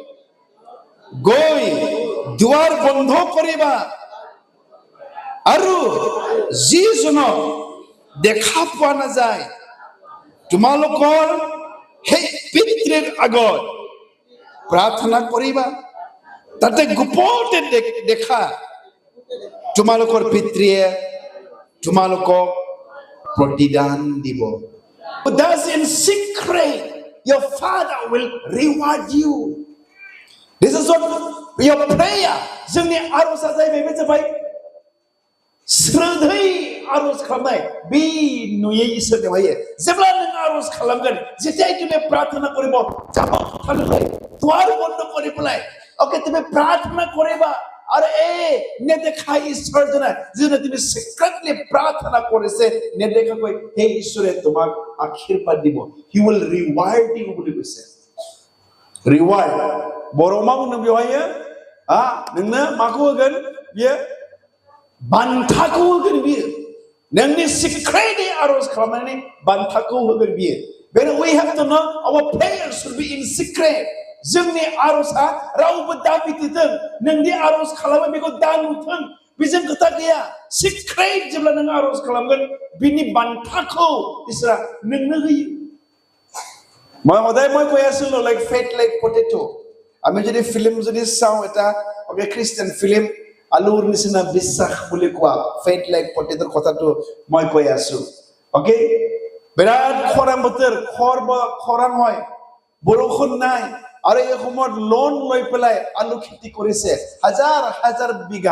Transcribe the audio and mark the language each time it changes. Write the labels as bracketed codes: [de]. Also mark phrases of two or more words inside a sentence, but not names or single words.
[as] গৈ দুৱাৰ বন্ধ কৰিবা আৰু যিজনক দেখা পোৱা নাযায় তোমালোকৰ সেই পিতৃৰ আগত প্ৰাৰ্থনা কৰিবা, তাতে গোপনে দেখা তোমালোকৰ পিতৃয়ে তোমালোকক প্ৰতিদান দিব। [en] Thus in secret your father will reward you. This is what your prayer. [brx] जोंनि आर'जआ जाबाय श्रद्धै आर'ज खालामनाय बे नुयै इसोरनियावहाय जेब्ला नों आर'ज खालामगोन, [as] जेতিয়াই তুমি প্ৰাৰ্থনা কৰিব যাব খাললৈ দুৱাৰ বন্ধ কৰি পেলাই ওকে তুমি প্ৰাৰ্থনা কৰিবা আৰু এই নেদেখা ঈশ্বৰজনে যিজনে তুমি সিক্ৰেটলি প্ৰাৰ্থনা কৰিছে নেদেখাকৈ সেই ঈশ্বৰে তোমাক আশীৰ্বাদ দিব। [en] he will reward you [as] বুলি কৈছে। ৰিৱাৰ্ড [brx] बर'मा बुंदों बेवहाय नोंनो माखौ होगोन? बियो बान्थाखौ होगोन। बियो नोंनि सिक्रेटलि आर'ज खालामनानै बान्थाखौ होगोन बियो। [en] But we have to know our prayers should be in secret. [brx] जोंनि आर'जआ रावबो दा मिथिथों, नोंनि आर'ज खालामो बेखौ दा नुथों, बेजों खोथा गैया। सिक्रेट जेब्ला नों आर'ज खालामगोन बिनि बान्थाखौ इसोरा नोंनो होयो। [as] মই সদায় কৈ আছিলো [en] like faith like potato. [as] আমি যদি ফিল্ম যদি চাওঁ এটা ওকে [en] Christian film [as] আলুৰ নিচিনা বিশ্বাস বুলি কোৱা [en] faith like potatoৰ [as] কথাটো মই কৈ আছো। ওকে, বিৰাট খৰাং বতৰ, খৰাং হয়, বৰষুণ নাই আৰু এই সময়ত লোন লৈ পেলাই আলু খেতি কৰিছে হাজাৰ হাজাৰ বিঘা।